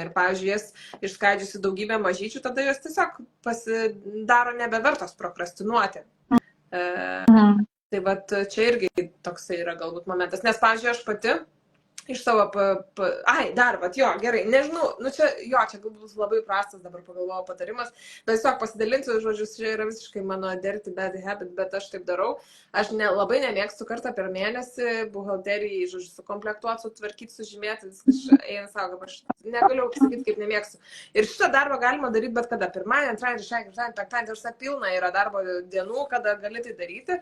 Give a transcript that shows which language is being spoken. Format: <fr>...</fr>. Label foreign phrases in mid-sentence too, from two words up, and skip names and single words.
<lt>Ir, pavyzdžiui, jas išskaidžiusi daugybę mažyčių, tada jos tiesiog pasidaro nebevertos prokrastinuoti. Tai vat čia irgi toksai yra galbūt momentas. Nes, pavyzdžiui, aš pati iš savo, dar, gerai, nežinau, čia galbūt labai prastas dabar pagalvojau patarimas, bet tiesiog pasidalinsiu, žodžiu, čia yra visiškai mano</lt> <en>dirty bad habit,</en> <lt>bet aš taip darau. Aš labai nemėgstu kartą per mėnesį buhalterijai, žodžiu, sukomplektuoti, sutvarkyti, sužymėti, viskas eina savo, kaip aš negaliu pasakyti, kaip nemėgstu. Ir šitą darbą galima daryti bet kada. Pirmąjį, antrąjį, trečiąjį, penktąjį, ir pilna yra darbo dienų, kada gali tai daryti.</lt>